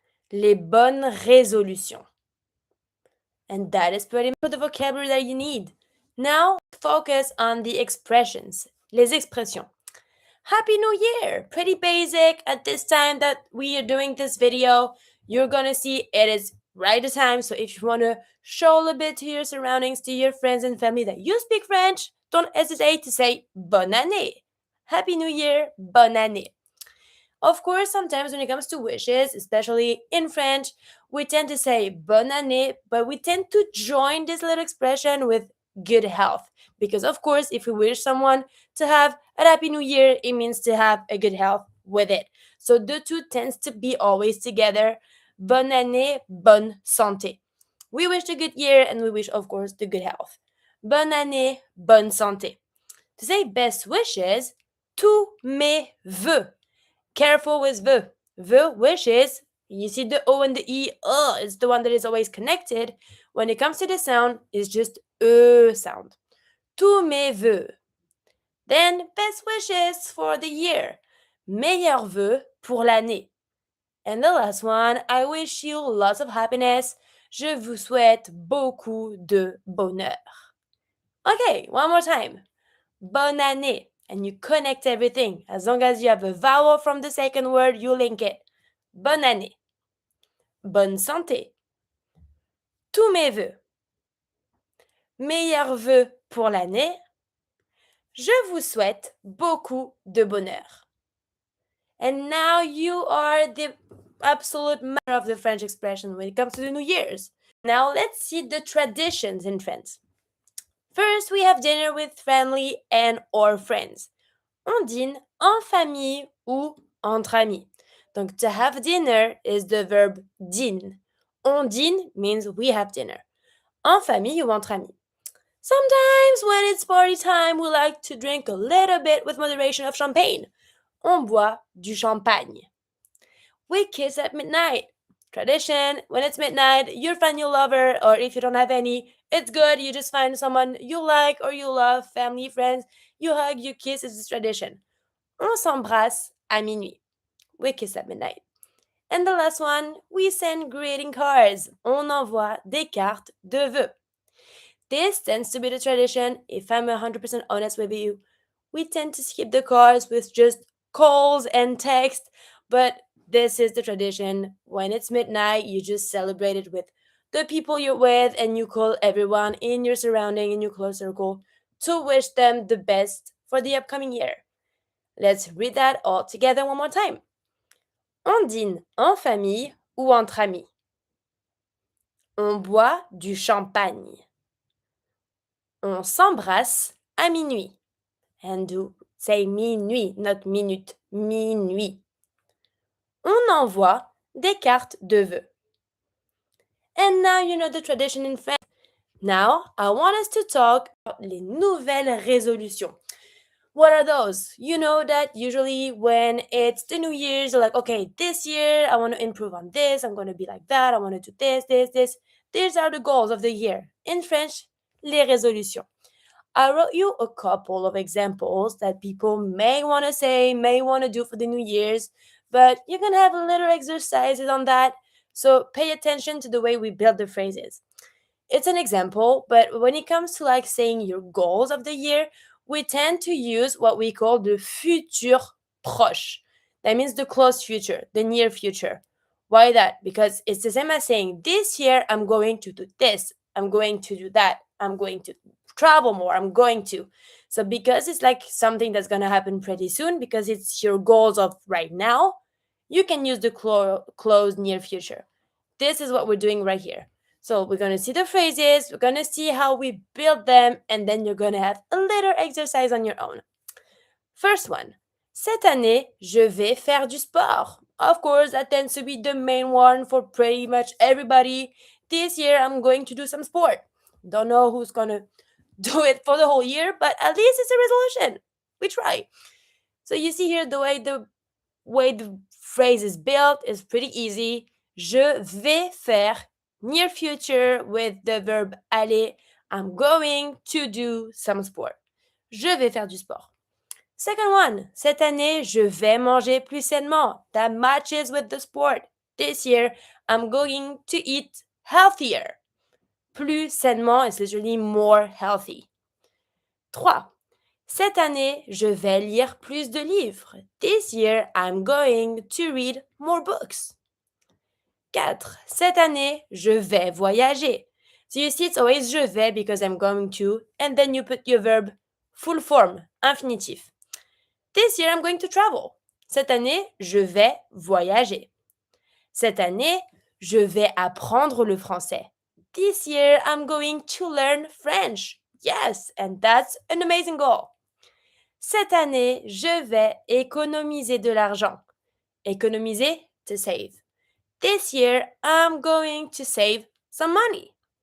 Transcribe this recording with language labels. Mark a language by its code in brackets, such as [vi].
[fr] Les bonnes résolutions. [en] And that is pretty much the vocabulary that you need. Now, focus on the expressions. [fr] Les expressions. [en] Happy New Year! Pretty basic at this time that we are doing this video. you're gonna see it is right the time. So if you wanna show a little bit to your surroundings, to your friends and family that you speak French, don't hesitate to say [fr] bonne année. [en] Happy New Year, [fr] bonne année. [en] Of course, sometimes when it comes to wishes, especially in French, we tend to say [fr] bonne année, [en] but we tend to join this little expression with good health. Because, of course, if we wish someone to have a happy new year, it means to have a good health with it. So the two tends to be always together. [fr] Bonne année, bonne santé. [en] We wish the good year and we wish, of course, the good health. [fr] Bonne année, bonne santé. [en] To say best wishes, [fr] tous mes vœux. [en] Careful with the. The wishes, you see the O and the E, it's the one that is always connected. When it comes to the sound, it's just sound. [fr] Tous mes vœux. [en] Then, best wishes for the year. [fr] Meilleurs vœux pour l'année. [en] And the last one, I wish you lots of happiness. [fr] Je vous souhaite beaucoup de bonheur. [en] Okay, one more time. [fr] Bonne année. [en] And you connect everything. As long as you have a vowel from the second word, you link it. [fr] Bonne année. Bonne santé. Tous mes vœux. Meilleurs vœux pour l'année. Je vous souhaite beaucoup de bonheur. [en] And now you are the absolute master of the French expression when it comes to the New Year's. Now let's see the traditions in France. First, we have dinner with family and or friends. [fr] On dîne en famille ou entre amis. [en] Donc, to have dinner is the verb dîne. [fr] On dîne [en] means we have dinner. [fr] En famille ou entre amis. [en] Sometimes when it's party time, we like to drink a little bit with moderation of champagne. [fr] On boit du champagne. [en] We kiss at midnight. Tradition, when it's midnight, you find your lover, or if you don't have any, it's good. You just find someone you like or you love, family, friends. You hug, you kiss, it's a tradition. [fr] On s'embrasse à minuit. [en] We kiss at midnight. And the last one, we send greeting cards. [fr] On envoie des cartes de vœux. [en] This tends to be the tradition. If I'm 100% honest with you, we tend to skip the cards with just calls and text, but this is the tradition. When it's midnight, you just celebrate it with the people you're with and you call everyone in your surrounding, in your close circle, to wish them the best for the upcoming year. Let's read that all together one more time. [fr] On dîne en famille ou entre amis. On boit du champagne. On s'embrasse à minuit. [en] And do say [fr] minuit, not minute, minuit. On envoie des cartes de vœux. [en] And now you know the tradition in France. Now, I want us to talk about [fr] les nouvelles résolutions. [en] What are those? You know that usually when it's the New Year's, you're like, okay, this year I want to improve on this, I'm going to be like that, I want to do this, this, this. These are the goals of the year. In French, [fr] les résolutions. [en] I wrote you a couple of examples that people may want to say, may want to do for the New Year's, but you can have little exercises on that. So pay attention to the way we build the phrases. It's an example, but when it comes to like saying your goals of the year, we tend to use what we call the futur proche. That means the close future, the near future. Why that? Because it's the same as saying, this year I'm going to do this, I'm going to do that, I'm going to travel more, I'm going to. So because it's like something that's going to happen pretty soon, because it's your goals of right now, you can use the close near future. This is what we're doing right here. So we're going to see the phrases, we're going to see how we build them, and then you're going to have a little exercise on your own. First one. [fr] Cette année, je vais faire du sport. [en] Of course, that tends to be the main one for pretty much everybody. This year, I'm going to do some sport. Don't know who's going to do it for the whole year, but at least it's a resolution. We try. So you see here the way the phrase is built is pretty easy. [fr] Je vais faire, [en] near future with the verb aller. I'm going to do some sport. [fr] Je vais faire du sport. [en] Second one, [fr] cette année, je vais manger plus sainement. [en] That matches with the sport. This year, I'm going to eat healthier. [fr] Plus sainement [en] is literally more healthy. 3. [fr] Cette année, je vais lire plus de livres. [en] This year, I'm going to read more books. 4. [fr] Cette année, je vais voyager. [en] So you see, it's always [fr] je vais [en] because I'm going to, and then you put your verb full form, infinitif. This year, I'm going to travel. [fr] Cette année, je vais voyager. Cette année, je vais apprendre le français. [en] This year, I'm going to learn French. Yes, and that's an amazing goal. [fr] Cette année, je vais économiser de l'argent. Économiser, [en] to save. This year, I'm going to save some money.